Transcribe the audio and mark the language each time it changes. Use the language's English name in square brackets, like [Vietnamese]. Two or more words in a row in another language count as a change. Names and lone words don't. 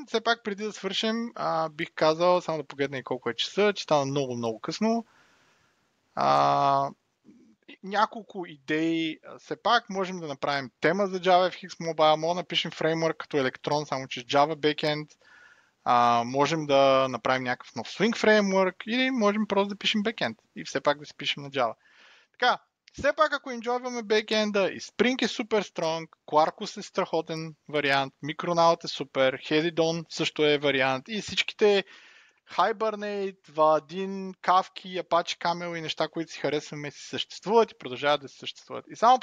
[Bulgarian] Все пак преди да свършим, бих казал, само да погледна и колко е часа, че стана много късно. Няколко идеи. Все пак можем да направим тема за JavaFX Mobile, може да напишем фреймворк като Electron, само че с Java Backend. Можем да направим някакъв нов Swing фреймворк или можем просто да пишем Backend и все пак да си пишем на Java. Така, все пак ако enjoyваме Backend, и Spring е супер стронг, Quarkus е страхотен вариант, Micronaut е супер, Hedidon също е вариант и всичките Hibernate, Vaadin, Kafka, Apache Camel и неща, които си харесваме, си съществуват и продължават да си съществуват.